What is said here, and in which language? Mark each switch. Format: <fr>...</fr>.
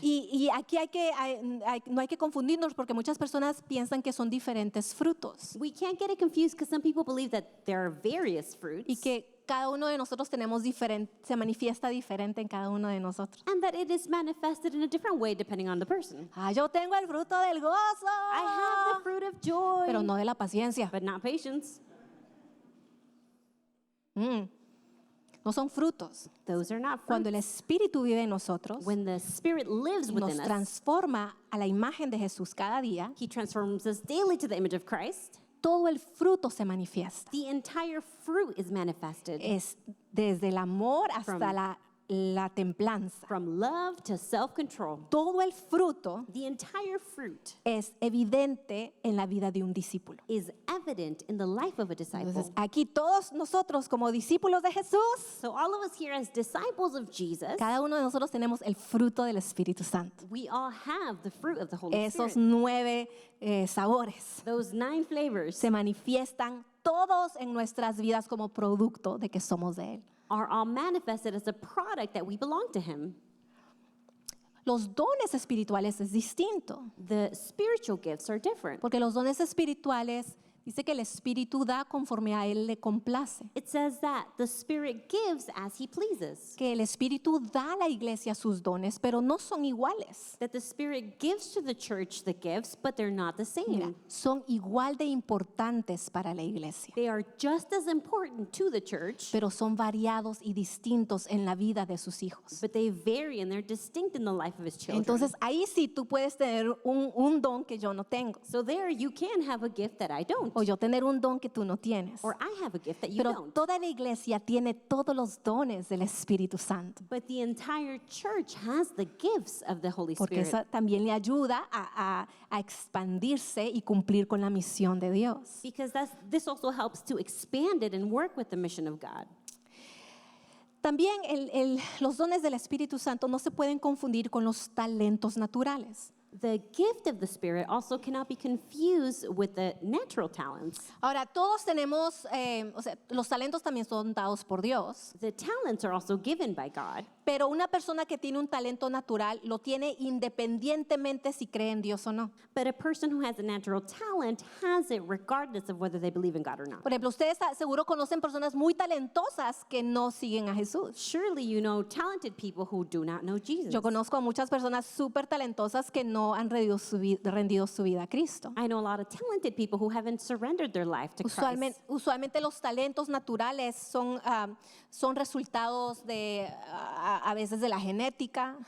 <es>Y aquí no hay que confundirnos porque muchas personas piensan que son diferentes frutos</es> <en>We can't get it confused because some people believe that there are various fruits</en> <es>y que cada uno de nosotros se manifiesta diferente en cada uno de nosotros.</es> <en>and that it is manifested in a different way depending on the person.</en> <es>Yo tengo el fruto del gozo,</es> <en>I have the fruit of joy,</en> <es>pero no de la paciencia.</es> <en>but not patience.</en> <es>No son frutos.</es> <en>Those are not</en> <es>Cuando</es> <en>fruits.</en> <es>el Espíritu vive en nosotros,</es> <en>When the Spirit lives</en> <es>nos</es> <en>within us,</en> <es>transforma a la imagen de Jesús cada día,</es> <en>He transforms us daily to the image of Christ.</en> <es>todo el fruto se manifiesta.</es> <en>The entire fruit is manifested.</en> <es>Es desde el amor hasta</es> <en>From-</en> <es>la templanza.</es> <en>From love to self-control.</en> <es>Todo el fruto</es> <en>The entire fruit</en> <es>es evidente en la vida de un discípulo.</es> <en>is evident in the life of a disciple.</en> <es>Entonces, aquí todos nosotros como discípulos de Jesús,</es> <en>So all of us here as disciples of Jesus,</en> <es>cada uno de nosotros tenemos el fruto del Espíritu Santo.</es> <en>we all have the fruit of the Holy</en> <es>Esos</es> <en>Spirit.</en> <es>9 sabores</es> <en>Those 9 flavors</en> <es>se manifiestan todos en nuestras vidas como producto de que somos de Él.</es> <en>are all manifested as a product that we belong to Him.</en> <es>Los dones espirituales es distinto,</es> <en>The spiritual gifts are different</en> <es>porque los dones espirituales Dice que el Espíritu da conforme a Él le complace.</es> <en>It says that the Spirit gives as He pleases.</en> <es>Que el Espíritu da a la iglesia sus dones, pero no son iguales.</es> <en>That the Spirit gives to the church the gifts, but they're not the same.</en> <es>Mira, son igual de importantes para la iglesia,</es> <en>They are just as important to the church,</en> <es>pero son variados y distintos en la vida de sus hijos.</es> <en>but they vary and they're distinct in the life of His children.</en> <es>Entonces ahí sí tú puedes tener un don que yo no tengo,</es> <en>So there you can have a gift that I don't,</en> <es>o yo tener un don que tú no tienes.</es> <en>or I have a gift that you</en> <es>Pero</es> <en>don't.</en> <es>toda la iglesia tiene todos los dones del Espíritu Santo,</es> <en>But the entire church has the gifts of the Holy</en> <es>porque</es> <en>Spirit,</en> <es>eso también le ayuda a expandirse y cumplir con la misión de Dios.</es> <en>because this also helps to expand it and work with the mission of God.</en> <es>También los dones del Espíritu Santo no se pueden confundir con los talentos naturales.</es> <en>The gift of the Spirit also cannot be confused with the natural talents.</en> <es>Ahora, todos tenemos, o sea, los talentos también son dados por Dios,</es> <en>The talents are also given by God,</en> <es>pero una persona que tiene un talento natural lo tiene independientemente si cree en Dios o no.</es> <en>but a person who has a natural talent has it regardless of whether they believe in God or not.</en> <es>Por ejemplo, ustedes seguro conocen personas muy talentosas que no siguen a Jesús.</es> <en>Surely you know talented people who do not know Jesus.</en> <es>Yo conozco a muchas personas súper talentosas que no han rendido su vida a Cristo.</es> <en>I know a lot of talented people who haven't surrendered their life to Christ.</en> <es>Usualmente los talentos naturales son resultados de a veces de la genética</es>